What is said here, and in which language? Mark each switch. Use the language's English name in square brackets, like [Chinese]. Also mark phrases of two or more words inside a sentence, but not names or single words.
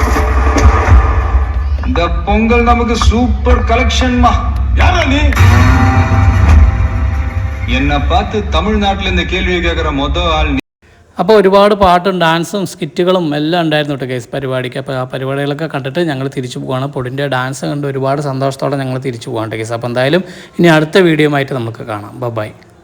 [Tamil] இந்த பொங்கல் நமக்கு சூப்பர் கலெக்ஷன்மா. யாரா நீ? என்ன பார்த்து தமிழ்நாட்டில் இந்த கேள்வியை கேட்குற ஆள். [Malayalam] അപ്പോൾ ഒരുപാട് പാട്ടും ഡാൻസും സ്കിറ്റുകളും എല്ലാം ഉണ്ടായിരുന്നു കേട്ടോ കേസ് പരിപാടിക്ക്. അപ്പോൾ ആ പരിപാടികളൊക്കെ കണ്ടിട്ട് ഞങ്ങൾ തിരിച്ചു പോവുകയാണ്. പൊടിൻ്റെ ഡാൻസ് കണ്ട് ഒരുപാട് സന്തോഷത്തോടെ ഞങ്ങൾ തിരിച്ചു പോകാൻ കേസ്. അപ്പോൾ എന്തായാലും ഇനി അടുത്ത വീഡിയോ ആയിട്ട് നമുക്ക് കാണാം. ബൈ.